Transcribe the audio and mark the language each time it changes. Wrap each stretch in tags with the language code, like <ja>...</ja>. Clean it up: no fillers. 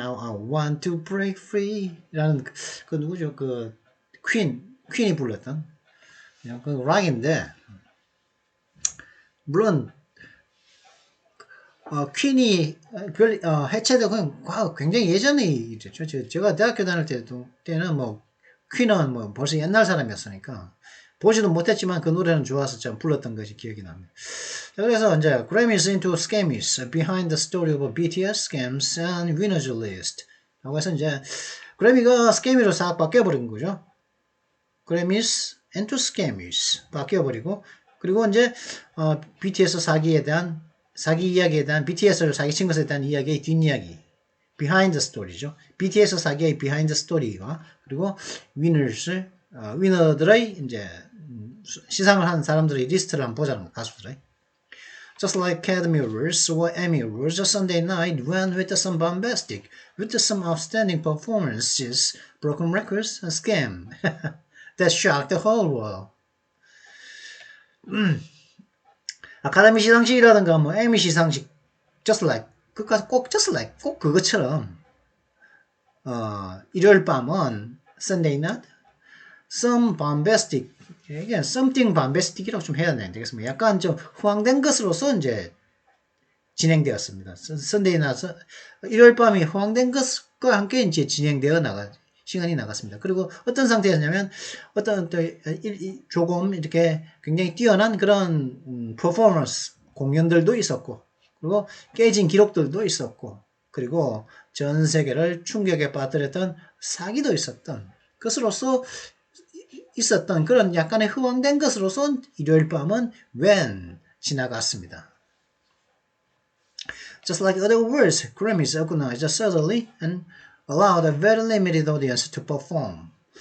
<ko>I Want to Break Free라는 그 누구죠? 그 퀸이 불렀던 그 락인데 물론 퀸이 해체되고 굉장히 예전에 일이죠. 제가 대학교 다닐 때는 퀸은 벌써 옛날 사람이었으니까 보지도 못했지만 그 노래는 좋아서 참 불렀던 것이 기억이 납니다. 그래서 이제</ko> <en>Grammys into Scammies Behind the Story of BTS Scams and Winners List</en> <ko>라고 해서 이제 그래미가 스캐미로 싹 바뀌어버린 거죠.</ko> <en>Grammys into Scammies</en> <ko>바뀌어버리고 그리고 이제 BTS 사기 이야기에 대한 BTS를 사기친 것에 대한 이야기의 뒷이야기</ko> <en>Behind the Story</en> <ko>죠. BTS 사기의</ko> <en>Behind the Story</en> <ko>와 그리고 위너들의 이제 시상을 한 사람들의 리스트를 한번 보자는 거, 가수들의.</ko> <en>Just like Academy Awards or Emmy Awards, a Sunday night went with some bombastic, with some outstanding performances, broken records, a scam that shocked the whole world.</en> <ko>아카데미 시상식이라든가 에미 시상식,</ko> <en>just like</en> <ko>꼭 그것처럼 일요일 밤은</ko> <en>Sunday night, some bombastic,</en> <ko>이게</ko> <en>something bombastic</en> <ko>이라고 좀 해야 되겠습니다. 약간 좀 호황된 것으로서 이제 진행되었습니다.</ko> <en>Sunday night,</en> <ko>일요일 밤이 호황된 것과 함께 이제 시간이 나갔습니다. 그리고 어떤 상태였냐면 어떤 조금 이렇게 굉장히 뛰어난 그런 퍼포먼스 공연들도 있었고 그리고 깨진 기록들도 있었고 그리고 전 세계를 충격에 빠뜨렸던 사기도 있었던 것으로서 있었던 그런 약간의 흐황된 것으로서 일요일 밤은 지나갔습니다.</ko> <en>Just like other awards, Grammys organized suddenly and allowed a very limited audience to perform.</en>